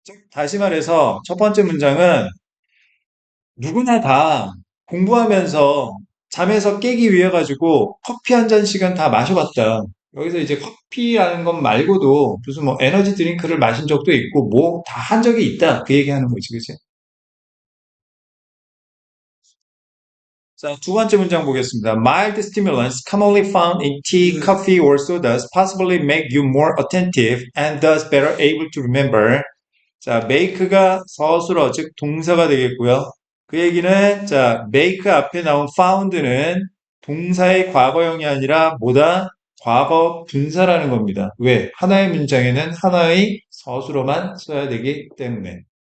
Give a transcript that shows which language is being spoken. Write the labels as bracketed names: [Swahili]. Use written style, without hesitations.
[Korean] 다시 말해서 첫 번째 문장은 누구나 다 공부하면서 잠에서 깨기 위해 가지고 커피 한 잔씩은 다 마셔봤다. 여기서 이제 커피라는 것 말고도 무슨 뭐 에너지 드링크를 마신 적도 있고 뭐 다 한 적이 있다. 그 얘기하는 거지, 그치? 자, 두 번째 문장 보겠습니다. [English] Mild stimulants commonly found in tea, coffee, or sodas possibly make you more attentive and thus better able to remember. [Korean] 자, make가 서술어, 즉 동사가 되겠고요. 그 얘기는 자, make 앞에 나온 found는 동사의 과거형이 아니라 뭐다? 과거 분사라는 겁니다. 왜? 하나의 문장에는 하나의 서술어만 써야 되기 때문에.